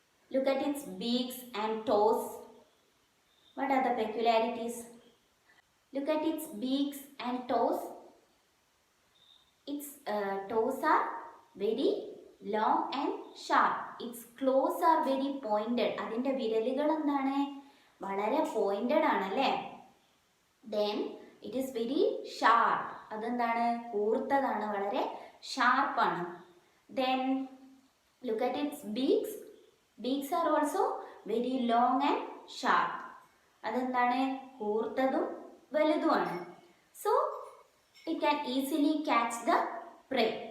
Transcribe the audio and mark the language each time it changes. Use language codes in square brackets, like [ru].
[en] Look at its beaks and toes. What are the peculiarities? Look at its beaks and toes. Its toes are very long and sharp. Its claws are very pointed. [ml] അതിൻ്റെ വിരലുകൾ എന്താണ്? വളരെ pointed ആണല്ലേ? [en] Then it is very sharp. [ml] അതെന്താണ്? കൂർത്തതാണ്, വളരെ sharp ആണ്. [en] Then look at its beaks. Beaks are also very long and sharp. [ml] അതെന്താണ്? കൂർത്തതും വലുതുമാണ്. [en] So it can easily catch the prey.